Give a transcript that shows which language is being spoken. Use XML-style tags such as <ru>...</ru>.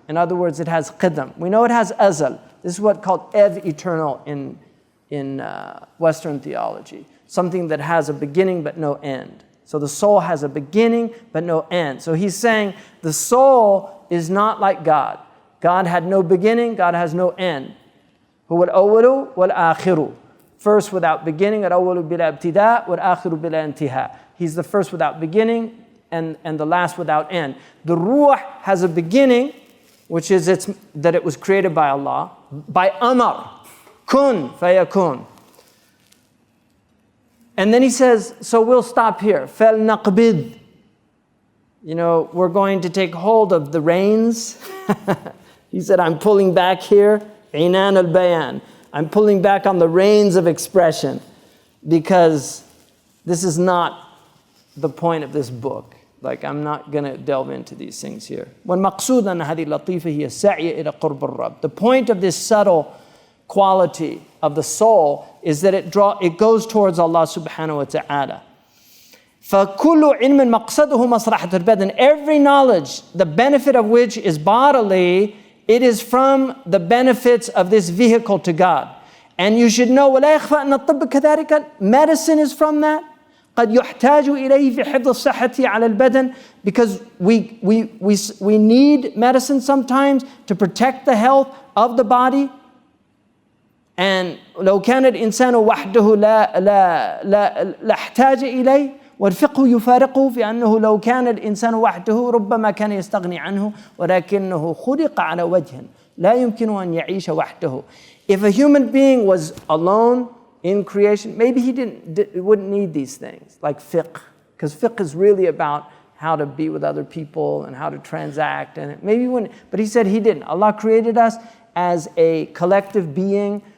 <en>In other words, it has qidam. We know it has azal. This is what's called ev-eternal in Western theology. Something that has a beginning but no end. So the soul has a beginning but no end. So he's saying the soul is not like God. God had no beginning, God has no end.</en> <ar>هو الأول والآخر.</ar> <en>First without beginning,</en> <ar>الأول بلا ابتداء والآخر بلا انتهاء.</ar> <en>He's the first without beginning and the last without end. The ruh has a beginning, which is that it was created by Allah, by amar, kun fayakun. And then he says, so we'll stop here.</en> <ar>فَلْنَقْبِضْ.</ar> <en>We're going to take hold of the reins. He said, I'm pulling back here. Inan al-bayan. I'm pulling back on the reins of expression because this is not the point of this book. Like, I'm not going to delve into these things here.</en> <ar>وَالْمَقْصُودَ أَنَّ هَذِهِ اللَّطِيفَةِ هِيَ السَّعْيَ إِلَى قُرْبِ الرَّبِّ.</ar> <en>The point of this subtle quality of the soul is that it goes towards Allah subhanahu wa ta'ala.</en> <ar>فَكُلُّ عِلْمٍ مَقْصَدُهُ مَصْلَحَةُ الْبَدَنِ.</ar> <en>Every knowledge, the benefit of which is bodily, it is from the benefits of this vehicle to God. And you should know,</en> <ar>وَلَا يَخْفَى أَنَّ الطِّبَّ كَذَلِكَ.</ar> <en>Medicine is from that.</en> <ar>قد يحتاج إليه في حفظ الصحة على البدن,</ar> <en>because we need medicine sometimes to protect the health of the body.</en> <ar>And لو كان الإنسان وحده لا احتاج إليه والفقه يفارقه في أنه لو كان الإنسان وحده ربما كان يستغني عنه ولكنه خلق على وجه لا يمكن أن يعيش وحده.</ar> <en>If a human being was alone in creation, maybe he wouldn't need these things like fiqh, because fiqh is really about how to be with other people and how to transact, and maybe he wouldn't. But he said he didn't. Allah created us as a collective being.</en>